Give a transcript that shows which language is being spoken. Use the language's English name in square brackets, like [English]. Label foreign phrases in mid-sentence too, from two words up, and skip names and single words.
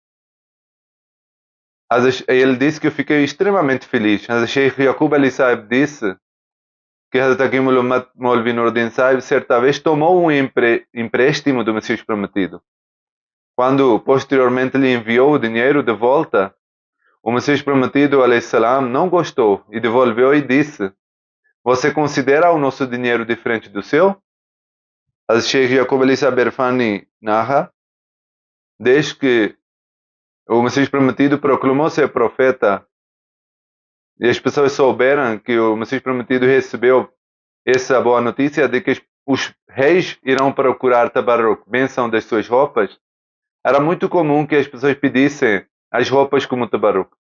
[Portuguese] Ele disse que eu fiquei extremamente feliz. Hazrat Sheikh Yaqub Ali Sahib disse que Hazrat Hakim Maulvi Nuruddin Sahib certa vez tomou um empréstimo do Messias Prometido. Quando posteriormente lhe enviou o dinheiro de volta, o Messias Prometido [Arabic] عليه السلام [Portuguese] não gostou e devolveu e disse, você considera o nosso dinheiro diferente do seu? Hazrat Sheikh Yaqub Ali Sahib Irfani narra, desde que o Messias Prometido proclamou ser profeta e as pessoas souberam que o Messias Prometido recebeu essa boa notícia de que os reis irão procurar tabarruk, bênção das suas roupas, era muito comum que as pessoas pedissem as roupas como tabarruk.